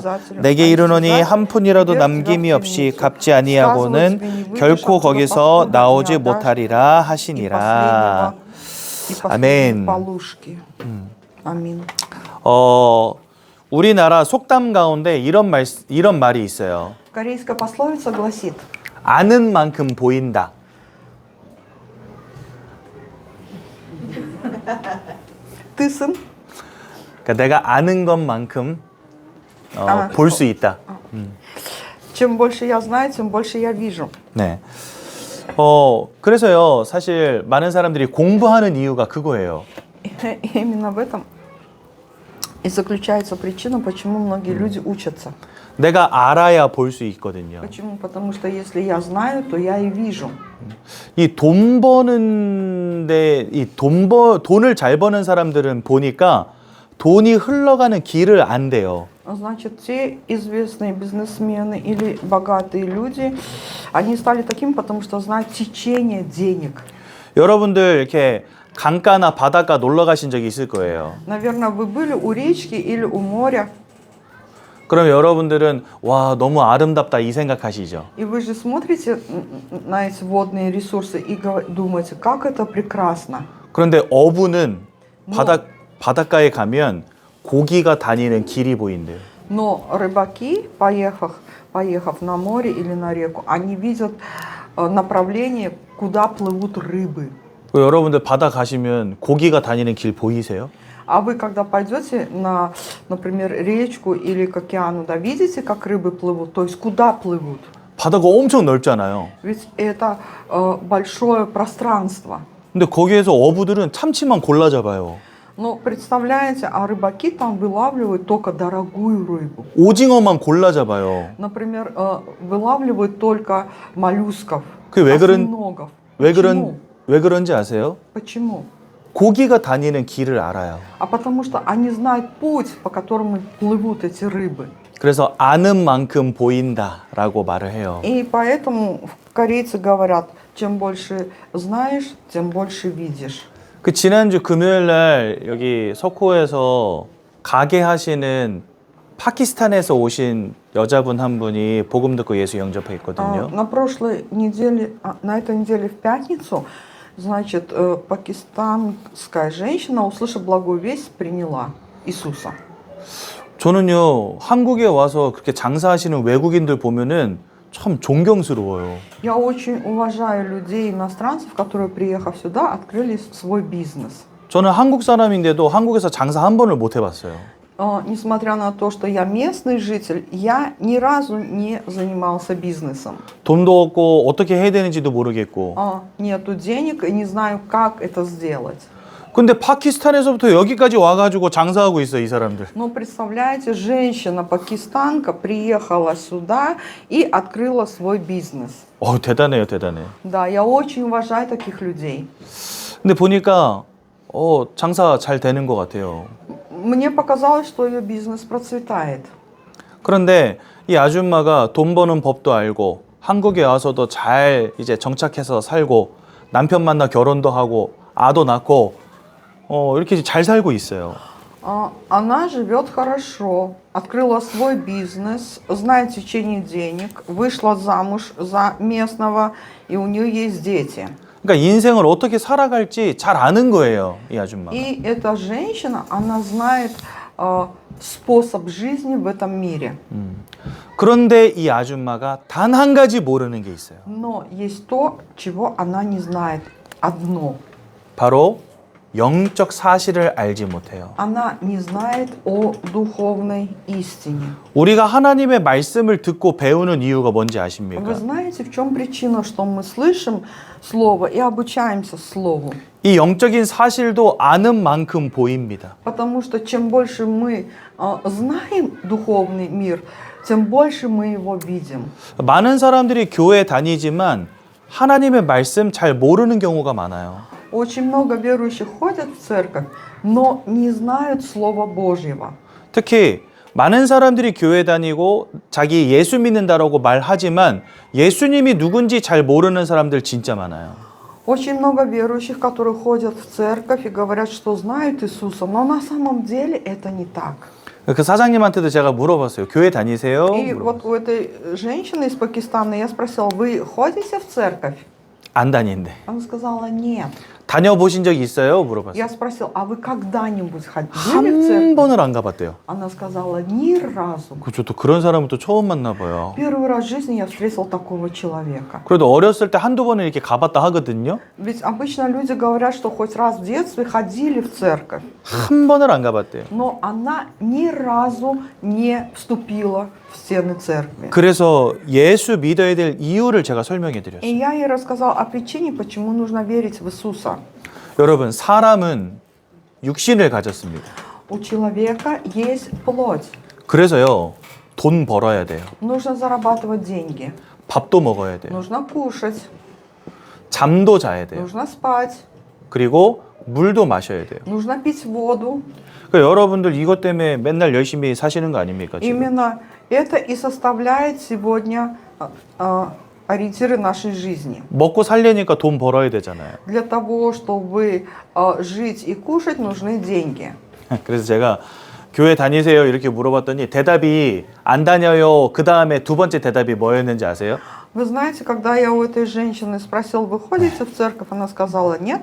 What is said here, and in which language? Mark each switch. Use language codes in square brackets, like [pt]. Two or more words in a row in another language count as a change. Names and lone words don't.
[ko] 내게 이르노니 한 푼이라도 남김이 없이 갚지 아니하고는 결코 거기서 나오지 못하리라 하시니라. 아멘. 아멘. 우리나라 속담 가운데 이런 말이 있어요. [ru] Корейская пословица гласит: [ko] 아는 만큼 보인다. [ru] ты сын. [ko] 그러니까 내가 아는 것만큼 볼 수 있다. [ru] Чем больше я знаю, тем больше я вижу. [ko] 네. 그래서요, 사실 많은 사람들이 공부하는 이유가 그거예요. [ru] Именно в этом и заключается причина, почему многие люди учатся. [ko] 내가 알아야 볼 수 있거든요. [ru] Почему? Потому что если я знаю, то я и вижу. [ko] 이 돈 버는데 돈을 잘 버는 사람들은 보니까 돈이 흘러가는 길을 안 돼요. [ru] Значит, те известные бизнесмены или богатые люди, они стали такими, потому что знают течение денег. [ko] 여러분들 이렇게 강가나 바닷가 놀러 가신 적이 있을 거예요. [ru] Наверное, вы были у речки или у моря, [ko] 그럼 여러분들은 와, 너무 아름답다 이 생각하시죠. [ru] и вы же смотрите на эти водные ресурсы и думаете, как это прекрасно. [ko] 그런데 어부는 바닷가에 가면 고기가 다니는 길이 보인대요. [ru] Но рыбаки, поехав на море или на реку, они видят направление, куда плывут рыбы. [ko] 여러분들 바다 가시면 고기가 다니는 길 보이세요? [ru] А вы, когда пойдете на, например, речку или к океану, да, видите, как рыбы плывут, то есть куда плывут? [ko] 바다가 엄청 넓잖아요. [ru] Ведь это большое пространство. [ko] 근데 거기에서 어부들은 참치만 골라 잡아요. [ru] Но представляете, а рыбаки там вылавливают только дорогую рыбу. [ko] 오징어만 골라 잡아요. [ru] Например, вылавливают только моллюсков, [ko] 왜 [ru] осьминогов. Почему? [ko] 왜 그런지 아세요? [ru] Почему? [ko] 고기가 다니는 길을 알아요. [ru] А потому что они знают путь, по которому плывут эти рыбы. [ko] 그래서 아는 만큼 보인다라고 말을 해요. [ru] И поэтому корейцы говорят, чем больше знаешь, тем больше видишь. [ko] 그 지난주 금요일 날 여기 석호에서 가게 하시는 파키스탄에서 오신 여자분 한 분이 복음 듣고 예수 영접했거든요. [ru] На прошлой неделе, на этой неделе в пятницу, значит, пакистанская женщина, услышав благую весть, приняла Иисуса. [ko] 저는요, 한국에 와서 그렇게 장사하시는 외국인들 보면은 참 존경스러워요. [ru] Я очень уважаю людей, иностранцев, которые, приехав сюда, открыли свой бизнес. [ko] 저는 한국 사람인데도 한국에서 장사 한 번을 못 해봤어요. [ru] Несмотря на то, что я местный житель, я ни разу не занимался бизнесом. [ko] 돈도 없고 어떻게 해야 되는지도 모르겠고. [ru] Нету денег и не знаю, как это сделать. [ko] 근데 파키스탄에서부터 여기까지 와가지고 장사하고 있어, 이 사람들. [ru] Но представляете, женщина-пакистанка приехала сюда и открыла свой бизнес. [ko] 대단해요, 대단해. [ru] Да, я очень уважаю таких людей. [ko] 근데 보니까 장사 잘 되는 것 같아요. [ru] Мне показалось, что ее бизнес процветает. [ko] 그런데 이 아줌마가 돈 버는 법도 알고 한국에 와서도 잘 이제 정착해서 살고 남편 만나 결혼도 하고 아도 낳고 이렇게 잘 살고 있어요. [ru] Она живет хорошо, открыла свой бизнес, знает течение денег, вышла замуж за местного, и у нее есть дети. [ko] 그러니까 인생을 어떻게 살아갈지 잘 아는 거예요, 이 아줌마가. [ru] И эта женщина, она знает способ жизни в этом мире. [ko] 그런데 이 아줌마가 단 한 가지 모르는 게 있어요. [ru] Но есть то, чего она не знает. Одно. [ko] 바로 영적 사실을 알지 못해요. [ru] Она не знает о духовной истине. [ko] 우리가 하나님의 말씀을 듣고 배우는 이유가 뭔지 [ru] Вы [ko] 아십니까? [ru] знаете, в чем причина, что мы слышим Слово и обучаемся Слову? [ko] 이 영적인 사실도 아는 만큼 보입니다. [ru] Потому что чем больше мы знаем духовный мир, тем больше мы его видим. [ko] 많은 사람들이 교회 다니지만 하나님의 말씀 잘 모르는 경우가 많아요. [ru] Очень много верующих ходят в церковь, но не знают Слова Божьего. [ko] 특히 많은 사람들이 교회 다니고 자기 예수 믿는다라고 말하지만 예수님이 누군지 잘 모르는 사람들 진짜 많아요. [ru] Очень много верующих, которые ходят в церковь и говорят, что знают Иисуса, но на самом деле это не так. [ko] 그 사장님한테도 제가 물어봤어요. 교회 다니세요? [ru] И вот у этой женщины из Пакистана я спросила, вы ходите в церковь? [ko] 안 다닌대. [ru] Она сказала, нет. [ko] 다녀보신 적 있어요? 물어봤어요. [ru] Я спросила, а вы когда-нибудь ходили в [ko] 한 [ru] церковь? [ko] 번을 안 가봤대요. [ru] Она сказала, ни разу. [ko] 그죠? 또 그런 사람은 또 처음 만나봐요. [ru] Первый раз в жизни я встретила такого человека. [ko] 그래도 어렸을 때 한두 번은 이렇게 가봤다 하거든요. [ru] Ведь обычно люди говорят, что хоть раз в детстве ходили в церковь. [ko] 한 번을 안 가봤대요. [ru] Но она ни разу не вступила в стены церкви. [ko] 그래서 예수 믿어야 될 이유를 제가 설명해 [ru] И [ko] 드렸어요. [ru] я ей рассказала о причине, почему нужно верить в Иисуса. [ko] 여러분, 사람은 육신을 가졌습니다. [ru] У человека есть плоть. [ko] 그래서요, 돈 벌어야 돼요. [ru] Нужно зарабатывать деньги. [ko] 밥도 먹어야 돼요. [ru] Нужно кушать. [ko] 잠도 자야 돼요. [ru] Нужно спать. [ko] 그리고 물도 마셔야 돼요. [ru] Нужно пить воду. [ko] 그러니까 여러분들 이것 때문에 맨날 열심히 사시는 거 아닙니까? 지금? [ru] Именно это и составляет сегодня ориентиры нашей жизни. [ko] 먹고 살려니까 돈 벌어야 되잖아요. [ru] Для того, чтобы жить и кушать, нужны деньги. [ko] 그래서 제가 교회 다니세요? 이렇게 물어봤더니 대답이 안 다녀요. 그 다음에 두 번째 대답이 뭐였는지 아세요? [ru] Вы знаете, когда я у этой женщины спросила, вы ходите в церковь, она сказала нет.